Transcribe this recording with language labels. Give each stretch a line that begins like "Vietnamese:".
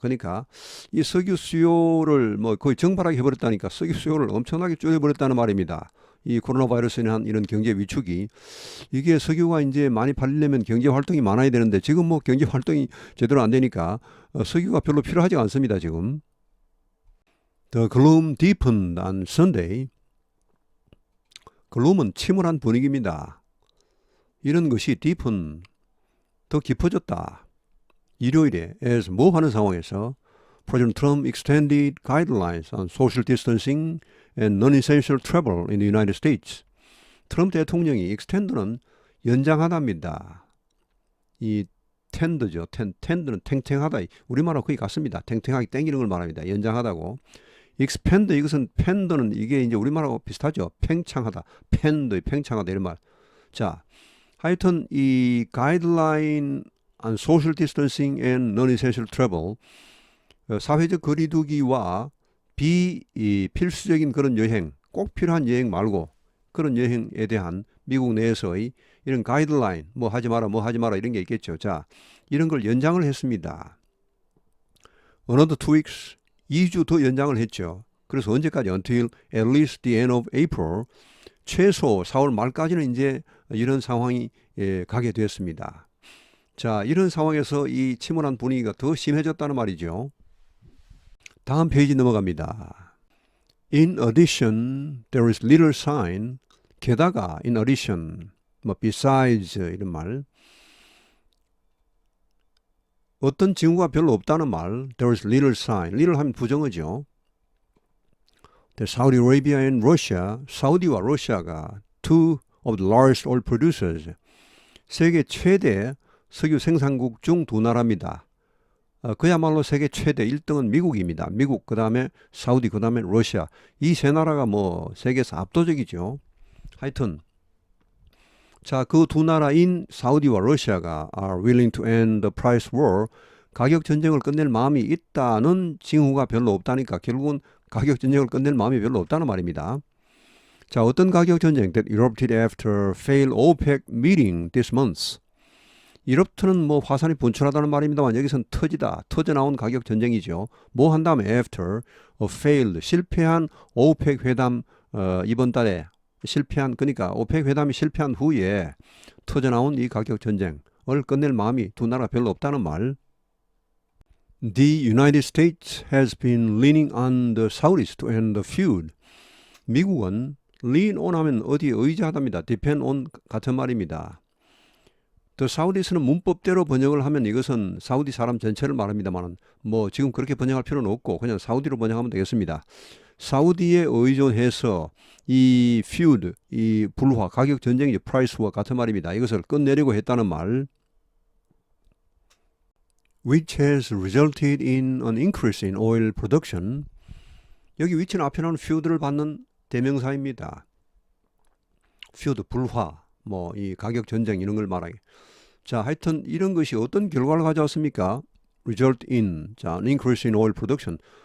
Korean: 그러니까 이 석유 수요를 뭐 거의 증발하게 해버렸다니까 석유 수요를 엄청나게 줄여버렸다는 말입니다. 이 코로나 바이러스에 대한 이런 경제 위축이 이게 석유가 이제 많이 팔리려면 경제 활동이 많아야 되는데 지금 뭐 경제 활동이 제대로 안 되니까 석유가 별로 필요하지 않습니다. 지금.
English: The gloom deepened on Sunday.
Korean: gloom은 침울한 분위기입니다. 이런 것이 deepen, 더 깊어졌다. 일요일에
English: as
Korean: 뭐 하는 상황에서
English: President Trump extended guidelines on social distancing and non-essential travel in the United States.
Korean: 트럼프 대통령이 extend는 연장하답니다. 이 tend죠. tend는 탱탱하다. 우리말하고 거의 같습니다. 탱탱하게 땡기는 걸 말합니다. 연장하다고. expand 이것은 pend는 이게 이제 우리말하고 비슷하죠. 팽창하다. pend 팽창하다 이런 말. 자, 하여튼 이
English: guideline on social distancing and non-essential travel,
Korean: 사회적 거리두기와 필수적인 그런 여행, 꼭 필요한 여행 말고 그런 여행에 대한 미국 내에서의 이런 가이드라인, 뭐 하지 마라 이런 게 있겠죠. 자, 이런 걸 연장을 했습니다.
English: Another 2 weeks,
Korean: 2주 더 연장을 했죠. 그래서 언제까지?
English: Until at least the end of April.
Korean: 최소 4월 말까지는 이제 이런 상황이 가게 되었습니다. 자, 이런 상황에서 이 침울한 분위기가 더 심해졌다는 말이죠. 다음 페이지 넘어갑니다.
English: In addition, there is little sign.
Korean: 게다가, in addition, besides 이런 말. 어떤 징후가 별로 없다는 말.
English: There is little sign.
Korean: little 하면 부정어죠.
English: The Saudi Arabia and Russia,
Korean: 사우디와 러시아가
English: two of the largest oil producers,
Korean: 세계 최대 석유 생산국 중 두 나라입니다. 그야말로 세계 최대 1등은 미국입니다. 미국, 그 다음에 사우디, 그 다음에 러시아. 이 세 나라가 뭐 세계에서 압도적이죠. 하여튼 자, 그 두 나라인 사우디와 러시아가
English: are willing to end the price war,
Korean: 가격 전쟁을 끝낼 마음이 있다는 징후가 별로 없다니까 결국은 가격 전쟁을 끝낼 마음이 별로 없다는 말입니다. 자, 어떤 가격 전쟁?
English: That erupted after failed OPEC meeting this month.
Korean: 이렇트는 뭐 화산이 분출하다는 말입니다만 여기선 터져 나온 가격 전쟁이죠. 뭐 한 다음에
English: after a failed,
Korean: 실패한 OPEC 회담 이번 달에 실패한, 그러니까 오펙 회담이 실패한 후에 터져 나온 이 가격 전쟁을 끝낼 마음이 두 나라 별로 없다는 말.
English: The United States has been leaning on the Saudis to end the feud.
Korean: 미국은 lean on 하면 어디에 의지하답니다. depend on 같은 말입니다. The Saudis는 문법대로 번역을 하면 이것은 사우디 사람 전체를 말합니다만 뭐 지금 그렇게 번역할 필요는 없고 그냥 사우디로 번역하면 되겠습니다. 사우디에 의존해서 이 feud, 이 불화, 가격 전쟁이죠. price war 같은 말입니다. 이것을 끝내려고 했다는 말.
English: Which has resulted in an increase in oil production.
Korean: 여기 which는 앞에 나오는 feud를 받는 대명사입니다. feud, 불화, 뭐 이 가격 전쟁 이런 걸 말하기. 자, 하여튼 이런 것이 어떤 결과를 가져왔습니까? result in, 자,
English: an increase in oil production.